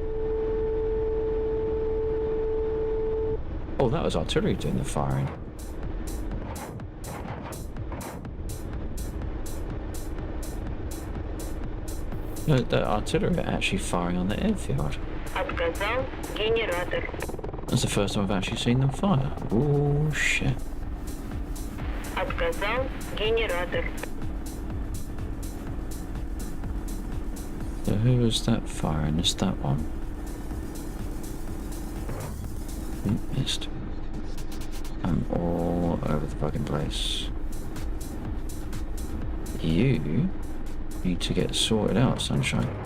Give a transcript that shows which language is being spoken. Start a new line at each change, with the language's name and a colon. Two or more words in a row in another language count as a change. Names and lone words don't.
English: Oh, that was artillery doing the firing. No, the artillery are actually firing on the airfield.
Bulgarian: Отказал генератор.
English: That's the first time I've actually seen them fire. Oh shit.
Bulgarian: Отказал генератор.
English: So who was that firing? It's that one. Missed. I'm all over the fucking place. You need to get sorted out, sunshine.